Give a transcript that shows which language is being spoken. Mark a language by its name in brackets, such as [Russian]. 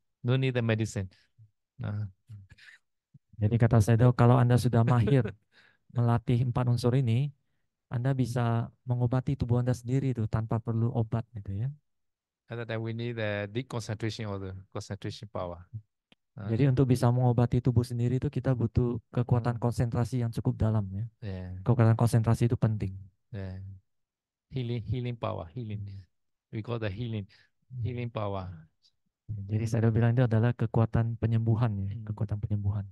[English] No need the medicine. [Indonesian] Jadi kata Sedo, kalau Anda sudah mahir melatih 4 unsur ini, Anda bisa mengobati tubuh Anda sendiri itu tanpa perlu obat gitu ya. [English] Other than we need the deep concentration or the concentration power. [Indonesian] Jadi untuk bisa mengobati tubuh sendiri itu kita butuh kekuatan konsentrasi yang cukup dalam ya. [English] Yeah. [Indonesian] Kekuatan konsentrasi itu penting. [English] Yeah. Healing power, healing. We call the healing power. [Indonesian] Jadi saya udah bilang itu adalah kekuatan penyembuhan ya, kekuatan penyembuhan.